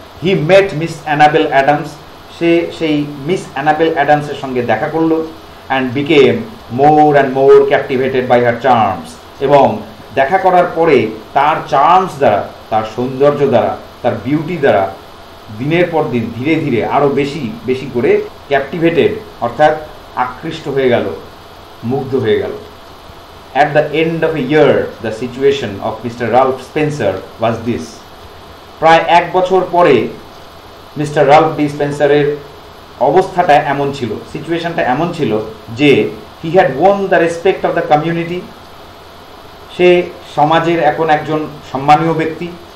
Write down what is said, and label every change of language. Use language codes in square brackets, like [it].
[en] he met Miss Annabel Adams, [bn] সে সেই miss enable অ্যাডামসের সঙ্গে দেখা করলো, [en] and became more and more captivated by her charms, [bn] এবং দেখা করার পরে তার চার্মস দ্বারা, তার সৌন্দর্য দ্বারা, তার বিউটি দ্বারা দিনের পর দিন ধীরে ধীরে আরও বেশি বেশি করে ক্যাপটিভেটেড অর্থাৎ আকৃষ্ট হয়ে গেল, মুগ্ধ হয়ে গেল। [en] At the end of a year, the situation of Mr. Ralph Spencer was this. [bn] প্রায় 1 বছর পরে মিস্টার রাল্ফ ডি স্পেন্সারের অবস্থাটা এমন ছিল, সিচুয়েশনটা এমন ছিল যে [en] he had won the respect of the community, [bn] সে সমাজের এখন একজন সম্মানীয় ব্যক্তি।